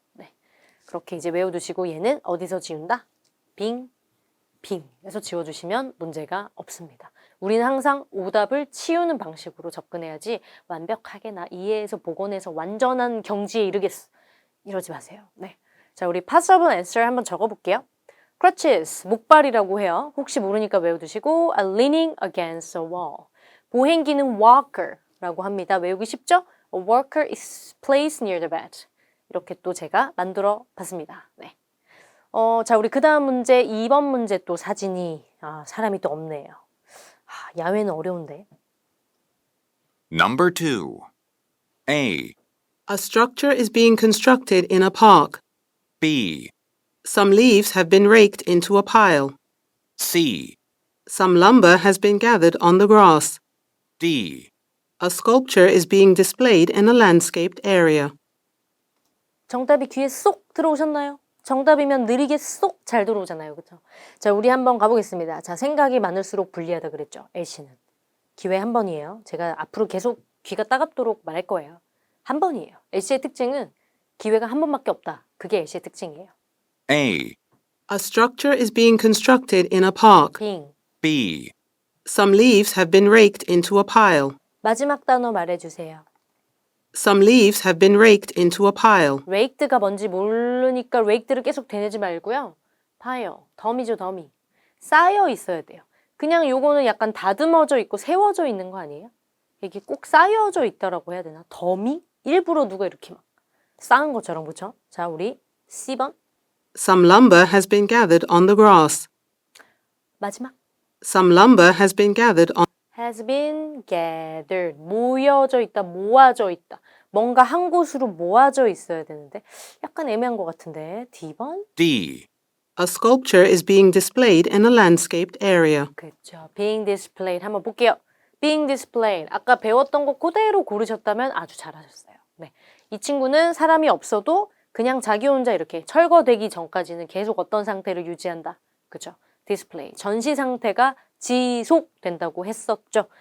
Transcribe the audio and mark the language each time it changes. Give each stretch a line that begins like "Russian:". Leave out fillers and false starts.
Korean: 네, 그렇게 이제 외워두시고 얘는 어디서 지운다? 빙, 빙에서 지워주시면 문제가 없습니다. 우리는 항상 오답을 치우는 방식으로 접근해야지 완벽하게 나 이해해서 복원해서 완전한 경지에 이르겠어. 이러지 마세요. 네, 자, 우리
English: possible answer
Korean: 한번 적어볼게요. crutches, 목발이라고 해요. 혹시 모르니까 외워두시고
English: leaning against a wall.
Korean: 보행기는 walker라고 합니다. 외우기 쉽죠?
English: A walker is placed near the bed.
Korean: 이렇게 또 제가 만들어 봤습니다. 네. 자, 우리 그 다음 문제 2번 문제 또 사진이 사람이 또 없네요. 야외는 어려운데.
English: Number 2. A. A structure is being constructed in a park. B. Some leaves have been raked into a pile. C. Some lumber has been gathered on the grass. D. A sculpture is being displayed in a landscaped area.
Korean: 정답이 귀에 쏙 들어오셨나요? 정답이면 느리게 쏙 잘 들어오잖아요. 그렇죠? 자, 우리 한번 가보겠습니다. 자, 생각이 많을수록 불리하다 그랬죠. LC는. 기회 한 번이에요. 제가 앞으로 계속 귀가 따갑도록 말할 거예요. 한 번이에요. LC의 특징은 기회가 한 번밖에 없다. 그게 LC의 특징이에요.
English: A. A structure is being constructed in a park. 빙. B. Some leaves have been raked into a pile.
Korean: 마지막 단어 말해주세요.
English: Some leaves have been raked into a pile.
Korean: raked가 뭔지 모르니까 raked를 계속 되뇌지 말고요. pile, 덤이죠, 덤이. 쌓여 있어야 돼요. 그냥 요거는 약간 다듬어져 있고 세워져 있는 거 아니에요? 이게 꼭 쌓여져 있다라고 해야 되나? 덤이? 일부러 누가 이렇게 막 쌓은 것처럼, 그렇죠? 자, 우리 C번.
English: Some lumber has been gathered on the grass.
Korean: 마지막.
English: Some lumber has been gathered on has been gathered.
Korean: 모여져 있다, 모아져 있다. 뭔가 한 곳으로 모아져 있어야 되는데 약간 애매한 것 같은데. D번?
English: D, A sculpture is being displayed in a landscaped area.
Korean: 그렇죠.
English: being displayed.
Korean: 한번 볼게요.
English: being displayed.
Korean: 아까 배웠던 거 그대로 고르셨다면 아주 잘하셨어요. 네. 이 친구는 사람이 없어도 그냥 자기 혼자 이렇게 철거되기 전까지는 계속 어떤 상태를 유지한다. 그죠? display. 전시 상태가 지속된다고 했었죠.